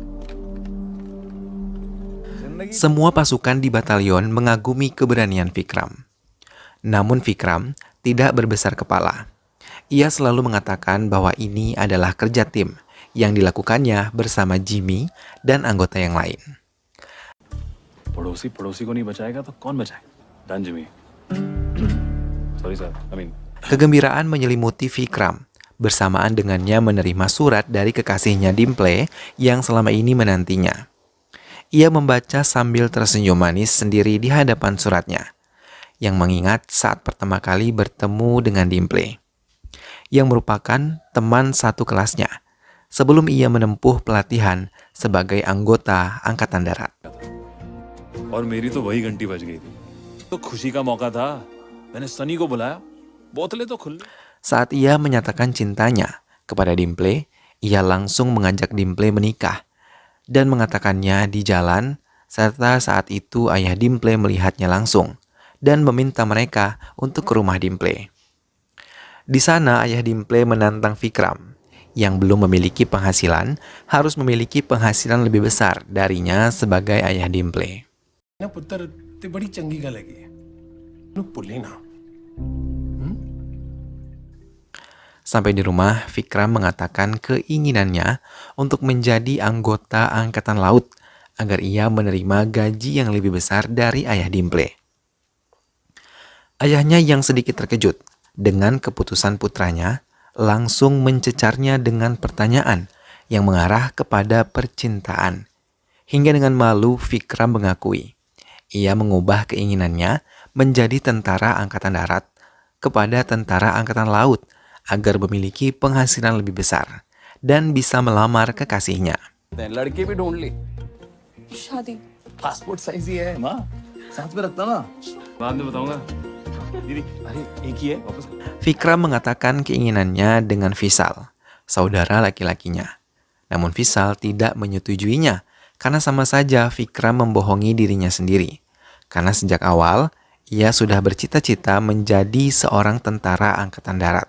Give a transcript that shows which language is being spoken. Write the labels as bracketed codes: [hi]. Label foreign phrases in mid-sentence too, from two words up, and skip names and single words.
[id] Semua pasukan di batalion mengagumi keberanian Vikram. Namun Vikram tidak berbesar kepala. Ia selalu mengatakan bahwa ini adalah kerja tim yang dilakukannya bersama Jimmy dan anggota yang lain. [hi] पड़ोसी पड़ोसी को नहीं बचाएगा तो कौन बचाएगा? [en] Done Jimmy. Sorry sir, [id] Kegembiraan menyelimuti Vikram bersamaan dengannya menerima surat dari kekasihnya Dimple yang selama ini menantinya. Ia membaca sambil tersenyum manis sendiri di hadapan suratnya, yang mengingat saat pertama kali bertemu dengan Dimple, yang merupakan teman satu kelasnya sebelum ia menempuh pelatihan sebagai anggota Angkatan Darat. [hi] और मेरी तो वही घंटी बज गई थी। तो खुशी का मौका था, मैंने सनी को बुलाया, बोतलें तो खुल। [id] Saat ia menyatakan cintanya kepada Dimple, ia langsung mengajak Dimple menikah dan mengatakannya di jalan, serta saat itu ayah Dimple melihatnya langsung dan meminta mereka untuk ke rumah Dimple. Di sana ayah Dimple menantang Vikram yang belum memiliki penghasilan harus memiliki penghasilan lebih besar darinya sebagai ayah Dimple. [pa] ਨਾ ਪੁੱਤਰ ਤੇ ਬੜੀ ਚੰਗੀ ਗੱਲ ਹੈਗੀ ਨੂੰ ਭੁੱਲੀ ਨਾ [id] Sampai di rumah, Vikram mengatakan keinginannya untuk menjadi anggota Angkatan Laut agar ia menerima gaji yang lebih besar dari ayah Dimple. Ayahnya yang sedikit terkejut dengan keputusan putranya langsung mencecarnya dengan pertanyaan yang mengarah kepada percintaan. Hingga dengan malu Vikram mengakui ia mengubah keinginannya menjadi tentara Angkatan Darat kepada tentara Angkatan Laut agar memiliki penghasilan lebih besar dan bisa melamar kekasihnya. [hi] लड़की भी ढूंढ ली शादी [en] passport size [hi] ही है माँ साथ में रखता ना बाद में बताऊंगा दीदी अरे एक ही है वापस [id] Vikram mengatakan keinginannya dengan Vishal, saudara laki-lakinya. Namun Vishal tidak menyetujuinya karena sama saja Vikram membohongi dirinya sendiri. Karena sejak awal ia sudah bercita-cita menjadi seorang tentara Angkatan Darat.